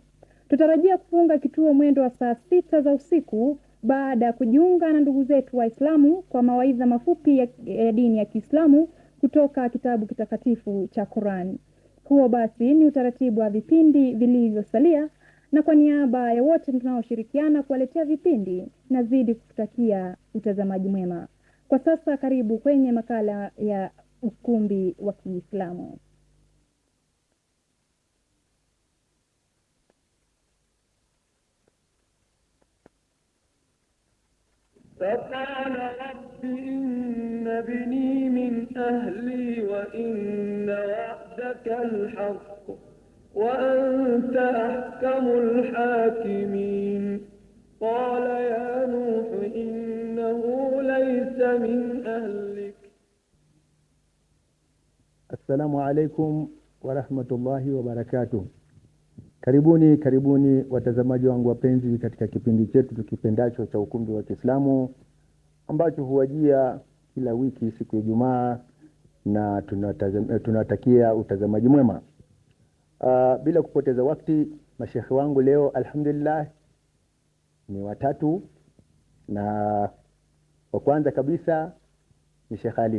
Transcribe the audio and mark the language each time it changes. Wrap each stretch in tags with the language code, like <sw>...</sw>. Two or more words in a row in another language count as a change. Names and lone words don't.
<sw>Tutarajia kufunga kituo mwendo wa saa 6 za usiku baada ya kujiunga na ndugu zetu Waislamu kwa mawaidha mafupi ya dini ya Kiislamu kutoka kitabu kitakatifu cha Qur'an. Huo basi ni utaratibu wa vipindi vilivyosalia, na kwa niaba ya wote tunaoshirikiana kuwaletea vipindi, nazidi kukutakia utazamaji mwema. Kwa sasa karibu kwenye makala ya ukumbi wa Kiislamu.</sw> <ar>فقال رب إن ابني من أهلي وإن وعدك الحق وأنت أحكم الحاكمين قال يا نوح إنه ليس من أهلك. السلام عليكم ورحمة الله وبركاته.</ar> <sw>Karibuni watazamaji wangu wapenzi katika kipindi chetu tukipendacho cha ukumbi wa Kiislamu ambacho huwajia kila wiki siku ya Ijumaa, na tunatakia utazamaji mwema. Bila kupoteza wakati, mashekhi wangu leo alhamdulillah ni watatu, na wa kwanza kabisa ni Sheikh Ali.</sw>